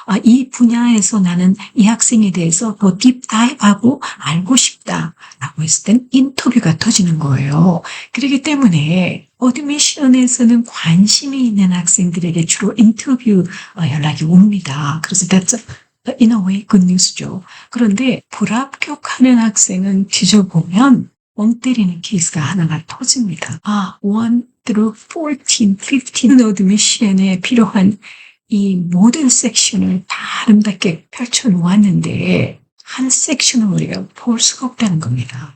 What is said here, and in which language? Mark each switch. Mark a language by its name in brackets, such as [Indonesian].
[Korean] 이 분야에서 나는 이 학생에 대해서 더 딥다이브하고 알고 싶다 라고 했을 땐 인터뷰가 터지는 거예요. 그렇기 때문에 어드미션에서는 관심이 있는 학생들에게 주로 인터뷰 연락이 옵니다. 그래서 [English] that's in a way good news죠. [Korean] 그런데 불합격하는 학생은 뒤져보면 멍 때리는 케이스가 하나가 터집니다. [English] 1 through 14, 15 [Korean] 어드미션에 필요한 이 모든 섹션을 다 아름답게 펼쳐놓았는데 한 섹션을 우리가 볼 수가 없다는 겁니다.